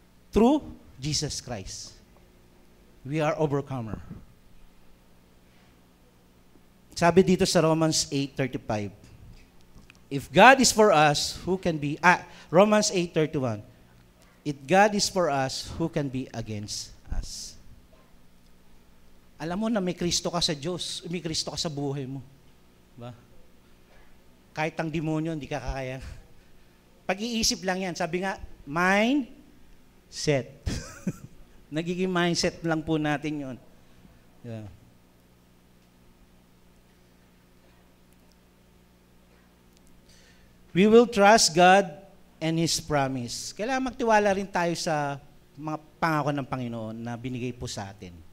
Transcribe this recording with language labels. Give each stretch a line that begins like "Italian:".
English: Through Jesus Christ. We are overcomer.
Filipino: Sabi dito sa
English: Romans 8:35, if God is for us, who can be, Romans 8:31, if God is for us, who can be against us?
Filipino: Alam mo na may Kristo ka sa Diyos, may Kristo ka sa buhay mo. Diba? Kahit ang demonyo, hindi ka kakaya. Pag-iisip lang yan. Sabi nga, mindset. Nagiging mindset lang po natin yun. Yeah.
English: We will trust God and His promise.
Filipino: Kailangan magtiwala rin tayo sa mga pangako ng Panginoon na binigay po sa atin.